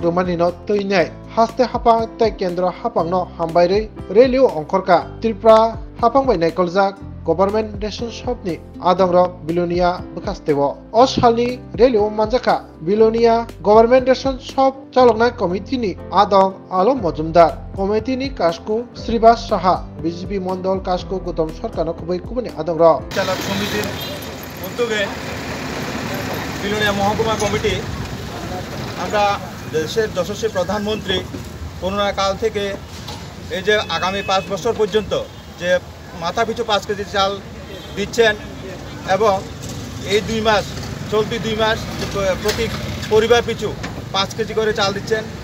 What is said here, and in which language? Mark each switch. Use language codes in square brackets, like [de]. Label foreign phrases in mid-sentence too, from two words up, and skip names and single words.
[trp] रुमानि न तैनाय हास्ते हापां ताई केंद्र हापांनो हामबायरै रेलियो अंखरका त्रिपुरा हापांबाय नायकलजाक [en] government ration [trp] शॉपनि आदंग्र बिलोनिया बखास्तेबो असालनि रेलियो मानजाखा बिलोनिया [en] government ration [trp] शॉप चालकनाय कमिटिनि आदं आलम मजुमदार कमिटिनि काशको श्रीबास साहा बीजेपी मंडल काशको गौतम सरकारनो खुबै कुबनि आदंग्र [bn] চালক সমিতির উদ্যোগে বিলোনিয়া মহকুমা কমিটি আমরা দেশের যশস্বী প্রধানমন্ত্রী করোনা কাল থেকে এই যে আগামী 5 বছর পর্যন্ত যে মাথা পিছু 5 কেজি চাল দিচ্ছেন এবং এই 2 মাস চলতি 2 মাস প্রতি পরিবার পিছু 5 কেজি করে চাল দিচ্ছেন